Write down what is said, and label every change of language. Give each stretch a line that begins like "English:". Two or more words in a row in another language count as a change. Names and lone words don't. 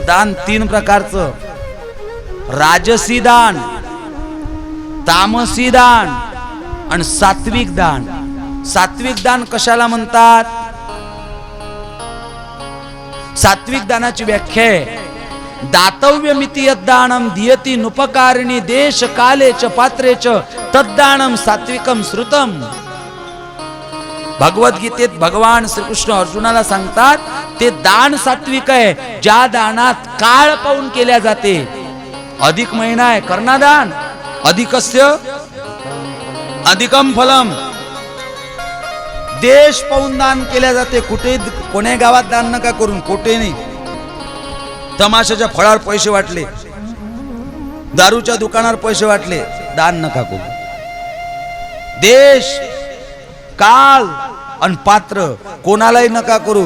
Marathi: दान 3 प्रकारचं: राजसी दान, तामसी दान आणि सात्विक दान. सात्विक दान कशाला म्हणतात? सात्विक दानाची व्याख्या आहे,
Sanskrit: दातव्यमिति यद्दानं दियति नुपकारिणी देश काले च पात्रे च तद्दानं सात्विकम श्रुतम.
Marathi: भगवद्गीतेत भगवान श्रीकृष्ण अर्जुनाला सांगतात ते दान सात्विक आहे, ज्या दानात काळ पाहून केल्या जाते. अधिक महिना आहे,
Hindi: करना दान,
Sanskrit: अधिकस्य अधिकम फलम.
Marathi: देश पाहून दान केल्या जाते. कुठे कोण्या गावात दान नका करून, कुठे नाही. तमाशाच्या फळावर पैसे वाटले, दारूच्या दुकानावर पैसे वाटले, दान नका करू. देश, काल आणि पात्र कोणालाही नका करू.